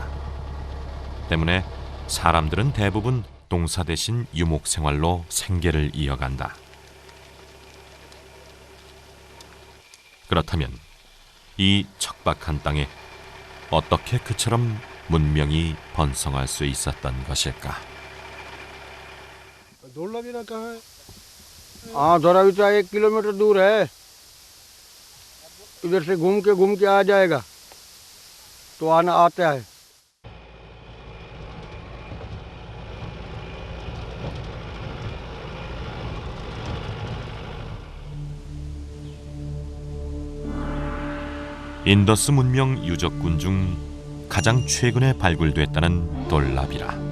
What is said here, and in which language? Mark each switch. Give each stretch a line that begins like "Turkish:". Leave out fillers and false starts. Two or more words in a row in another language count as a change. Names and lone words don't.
Korean: 때문에 사람들은 대부분 농사 대신 유목 생활로 생계를 이어간다. 그렇다면 이 척박한 땅에 어떻게 그처럼 문명이 번성할 수 있었던 것일까?
Hindi: धोलावीरा कहाँ है? हाँ, धोलावीरा 1 किलोमीटर दूर है। इधर से घूम के आ जाएगा तो आता है।
Korean: 인더스 문명 유적군 중 가장 최근에 발굴됐다는 돌라비라.